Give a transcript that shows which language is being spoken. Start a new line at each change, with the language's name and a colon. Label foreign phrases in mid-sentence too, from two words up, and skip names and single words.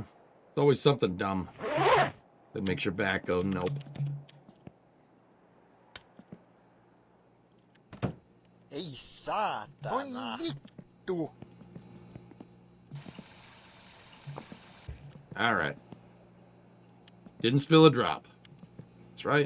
English: It's always something dumb that makes your back go nope.
Finnish: Ei saatana. Vittu.
English: All right. Didn't spill a drop. That's right.